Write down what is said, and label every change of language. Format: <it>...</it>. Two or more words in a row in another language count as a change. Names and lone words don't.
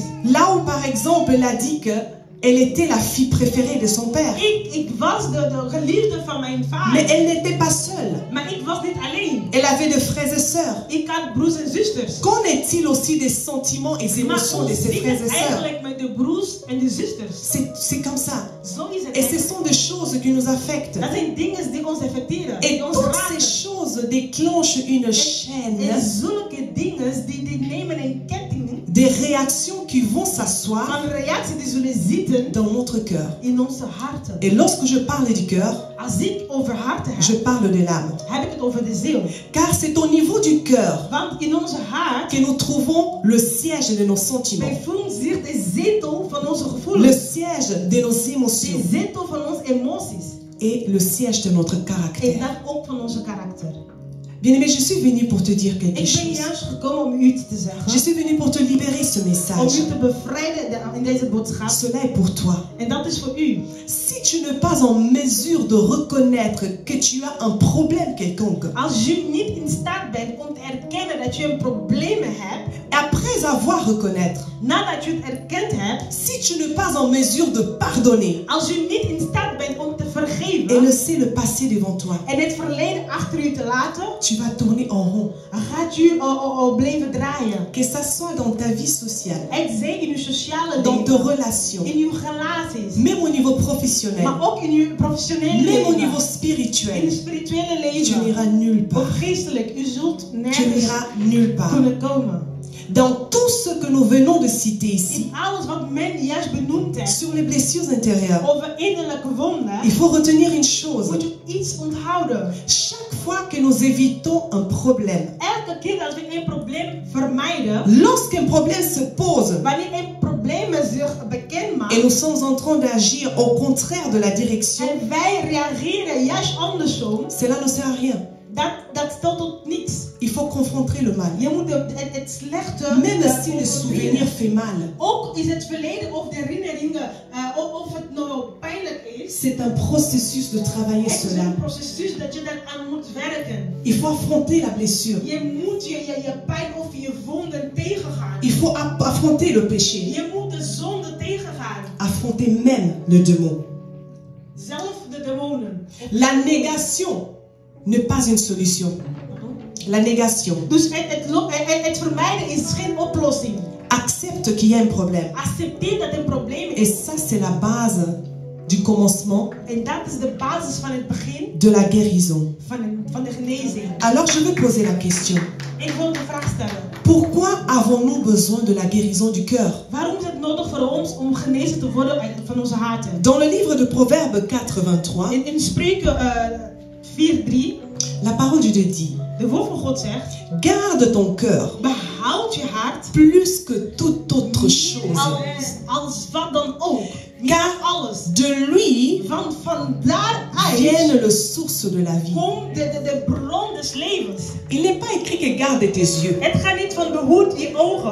<fr>là où par exemple elle a dit qu'elle était la fille préférée de son père.</fr> <nl>Ik was de geliefde van mijn vader.</nl> <fr>Mais elle n'était pas seule.</fr> <nl>Maar ik was niet alleen.</nl> <fr>Elle avait des frères et sœurs.</fr> <nl>Ik had broers en zusters.</nl> <fr>Qu'en est-il aussi des sentiments et des</fr> <nl>Maar</nl> <fr>émotions</fr> <nl>hoe</nl> <fr>de ses</fr> <nl>zit</nl> <fr>frères</fr> <nl>het</nl> <fr>et sœurs?</fr> <nl>eigenlijk met de broers en de zusters?</nl> <fr>C'est comme ça.</fr> <nl>Zo is het</nl> <fr>Et ce</fr> <nl>eigenlijk.</nl> <fr>sont des choses qui nous affectent.</fr> <nl>Dat zijn dingen die ons affecteren.</nl> <fr>Et</fr> <nl>Die ons</nl> <fr>toutes</fr> <nl>raken.</nl> <fr>ces choses déclenchent une chaîne</fr> <nl>En zulke dingen die nemen een ketting</nl> <fr>des réactions qui vont s'asseoir</fr> <nl>van reacties die zullen zitten</nl> <fr>dans notre cœur.</fr> <nl>in onze harten.</nl> <fr>Et lorsque je parle du cœur,</fr> <nl>Als ik over harten</nl> <fr>je</fr> <nl>heb,</nl> <fr>parle de l'âme.</fr> <nl>heb ik het over de ziel.</nl> <fr>Car c'est au niveau du cœur</fr> <nl>Want in onze hart</nl> <fr>que nous trouvons le siège de nos sentiments,</fr> <nl>bevindt zich de zetel van onze</nl> <fr>le</fr> <nl>gevoelens.</nl> <fr>siège de nos</fr> <nl>De</nl> <fr>émotions</fr> <nl>zetel van onze emoties.</nl> <fr>et le siège de notre</fr> <nl>En</nl> <fr>caractère.</fr> <nl>dat ook van onze karakter.</nl> <fr>Bien-aimé, je suis venue pour te dire quelque</fr> <nl>Ik ben</nl> <fr>chose.</fr> <nl>juist gekomen om u iets te</nl> <fr>Je</fr> <nl>zeggen.</nl> <fr>suis venue pour te libérer ce</fr> <nl>Om</nl> <fr>message.</fr> <nl>u te bevrijden in deze boodschap.</nl> <fr>Cela est pour toi.</fr> <nl>En dat is voor u.</nl> <fr>Si tu n'es pas en mesure de reconnaître que tu as un problème quelconque,</fr> <nl>Als u niet in staat bent om te erkennen dat je een probleem hebt.</nl> <fr>après avoir reconnaître,</fr> <nl>Nadat je het erkend hebt.</nl> <fr>si tu n'es pas en mesure de pardonner</fr> <nl>Als u niet in staat bent om te</nl> <fr>et</fr> <nl>vergeven.</nl> <fr>laisser le passé devant toi,</fr> <nl>En het verleden achter u te laten.</nl> <fr>tu vas tourner en rond.</fr> <nl>Gaat u blijven draaien.</nl> <fr>Que ça soit dans ta vie sociale,</fr> <nl>Het zij in uw sociale</nl> <fr>dans tes</fr> <nl>leven.</nl> <fr>relations,</fr> <nl>In uw relaties.</nl> <fr>même au niveau professionnel,</fr> <nl>Maar ook in uw professionele</nl> <fr>même au</fr> <nl>leven.</nl> <fr>niveau</fr> <nl>In uw</nl> <fr>spirituel,</fr> <nl>spirituele</nl> <fr>tu</fr> <nl>leven.</nl> <fr>n'iras nulle</fr> <nl>Of</nl> <fr>part.</fr> <nl>geestelijk. U zult</nl> <fr>Tu</fr> <nl>nergens</nl> <fr>n'iras nulle part.</fr> <nl>kunnen komen.</nl> <fr>Dans tout ce que nous venons de citer ici,</fr> <nl>in alles wat men juist benoemd heeft,</nl> <fr>sur les blessures intérieures,</fr> <nl>over innerlijke wonden,</nl> <fr>il faut retenir une chose.</fr> <nl>moet je iets onthouden.</nl> <fr>Chaque fois que nous évitons un problème,</fr> <nl>Elke keer als we een probleem vermijden,</nl> <fr>lorsqu'un problème se pose</fr> <nl>wanneer een probleem zich bekend maakt,</nl> <fr>et nous sommes en train d'agir au contraire de la direction,</fr> <nl>en wij reageren juist andersom,</nl> <fr>cela ne sert à rien.</fr> <nl>dat stelt tot niets.</nl> <fr>Il faut confronter le mal.</fr> <nl>Je moet het slechte,</nl> <fr>Même si le souvenir fait mal,</fr> <nl>ook is het verleden of de herinneringen, of het nou pijnlijk is,</nl> <fr>c'est un processus de travailler</fr> <nl>het is</nl> <fr>cela.</fr> <nl>een proces dat je daaraan moet werken.</nl> <fr>Il faut affronter la blessure.</fr> <nl>Je moet je pijn of je wonden tegengaan.</nl> <fr>Il faut affronter le péché.</fr> <nl>Je moet de zonde tegengaan.</nl> <fr>Affronter même le démon.</fr> <nl>Zelf de demonen.</nl> <fr>La négation n'est pas une solution. La négation.</fr> <nl>Dus het vermijden is geen oplossing.</nl> <fr>Accepte qu'il y a un problème.</fr> <nl>Accepteer dat er een probleem</nl> <fr>Et</fr> <nl>is.</nl> <fr>ça, c'est la base du commencement</fr> <nl>En dat is de basis van het begin</nl> <fr>de la guérison.</fr> <nl>van de genezing.</nl> <fr>Alors, je vais poser la question.</fr> <nl>Ik wil de vraag stellen.</nl> <fr>Pourquoi avons-nous besoin de la guérison du cœur?</fr> <nl>Waarom is het nodig voor ons om genezen te worden van onze harten?</nl> <fr>Dans le livre de Proverbes 4:23,</fr> <nl>In Spreuken 4:3,</nl> <fr>la parole de Dieu dit:</fr> <nl>de woord van God zegt:</nl> <fr>garde ton cœur</fr> <nl>behoud je hart</nl> <fr>plus que toute autre chose,</fr> <nl>als wat dan ook.</nl> <fr>car</fr> <nl>Alles.</nl> <fr>de lui</fr> <nl>Van daaruit</nl> <fr>viennent les sources de la vie.</fr> <nl>komt de bron des levens.</nl> <fr>Il n'est pas écrit que garde tes yeux.</fr> <nl>Het gaat niet van behoed je ogen,</nl>